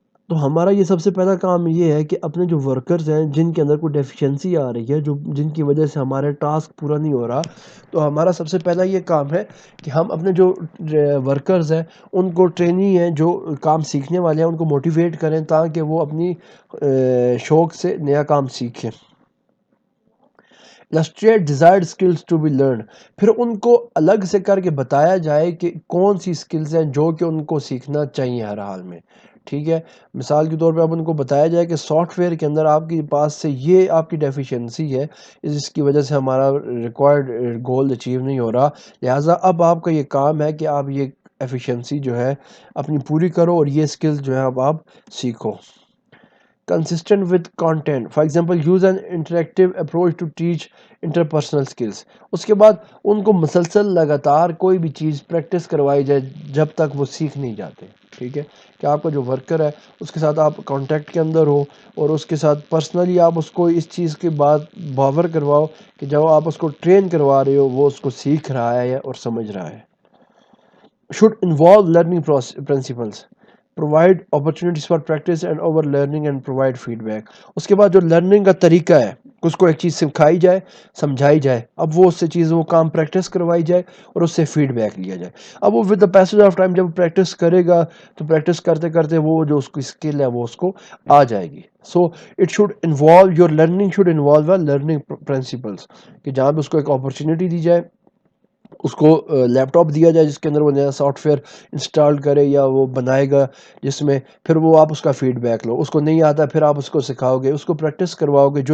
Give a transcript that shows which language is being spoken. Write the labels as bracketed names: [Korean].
[Urdu] تو ہمارا یہ سب سے پہلا کام یہ ہے کہ اپنے جو ورکرز ہیں جن کے اندر کوئی ڈیفیشنسی آ رہی ہے، جن کی وجہ سے ہمارے ٹاسک پورا نہیں ہو رہا، تو ہمارا سب سے پہلا یہ کام ہے کہ ہم اپنے جو ورکرز ہیں ان کو ٹرینی ہیں جو کام سیکھنے والے ہیں ان کو موٹیویٹ کریں تاکہ وہ اپنی شوق سے نیا کام سیکھیں. [English] illustrate desired skills to be learned. [Urdu] پھر ان کو الگ سے کر کے بتایا جائے کہ کون سی سکلز ہیں جو کہ ان کو سیکھنا چاہیے ہر حال میں. ٹھیک ہے، مثال کے طور پہ اب ان کو بتایا جائے کہ سافٹ ویئر کے اندر آپ کے پاس سے یہ آپ کی ڈیفیشنسی ہے، جس کی وجہ سے ہمارا ریکوائرڈ گول اچیو نہیں ہو رہا، لہٰذا اب آپ کا یہ کام ہے کہ آپ یہ ایفیشنسی جو ہے اپنی پوری کرو اور یہ سکلز جو ہے اب آپ سیکھو. [English] consistent with content. For example, use an interactive approach to teach interpersonal skills. [Urdu] اس کے بعد ان کو مسلسل لگاتار کوئی بھی چیز پریکٹس کروائی جائے جب تک وہ سیکھ نہیں جاتے. ٹھیک ہے، کہ آپ کا جو ورکر ہے اس کے ساتھ آپ کانٹیکٹ کے اندر ہو اور اس کے ساتھ پرسنلی آپ اس کو اس چیز کی بات باور کرواؤ کہ جب آپ اس کو ٹرین کروا رہے ہو وہ اس کو سیکھ رہا ہے اور سمجھ رہا ہے. [English] should involve learning principles. Provide opportunities for practice and over learning and provide feedback. [Urdu] اس کے بعد جو لرننگ کا طریقہ ہے اس کو ایک چیز سکھائی جائے، سمجھائی جائے، اب وہ اس سے چیز وہ کام پریکٹس کروائی جائے اور اس سے فیڈ بیک لیا جائے. اب وہ [English] with the passage of time [Urdu] جب پریکٹس کرے گا تو پریکٹس کرتے کرتے وہ جو اس کی اسکل ہے وہ اس کو آ جائے گی. [English] so it should involve your learning should involve a learning principles, [Urdu] کہ جہاں پہ اس کو ایک اپرچونیٹی دی جائے، اس کو لیپ ٹاپ دیا جائے جس کے اندر وہ نیا سافٹ ویئر انسٹال کرے یا وہ بنائے گا، جس میں پھر وہ آپ اس کا فیڈ بیک لو. اس کو نہیں آتا پھر آپ اس کو سکھاؤ گے، اس کو پریکٹس کرواؤ گے.